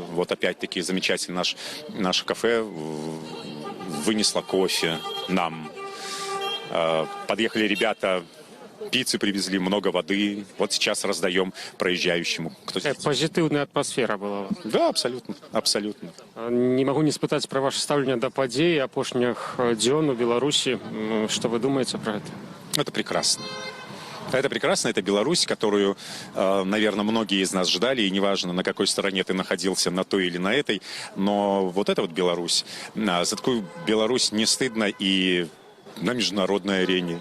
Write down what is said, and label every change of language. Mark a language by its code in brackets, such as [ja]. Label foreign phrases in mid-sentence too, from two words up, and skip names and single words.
[ru] Вот опять-таки замечательно наше кафе вынесло кофе нам. Подъехали ребята пиццы привезли, много воды. Вот сейчас раздаем проезжающему. Позитивная атмосфера была. Да, абсолютно, абсолютно. Не могу не [be] спытаць пра ваше стаўленне да падзей апошніх дзён у Беларусі. [ru] Что вы думаете про это? Это прекрасно. Это прекрасно, это Беларусь, которую, наверное, многие из нас ждали, и неважно, на какой стороне ты находился, на той или на этой, но вот это вот Беларусь. За такую Беларусь не стыдно и на международной арене.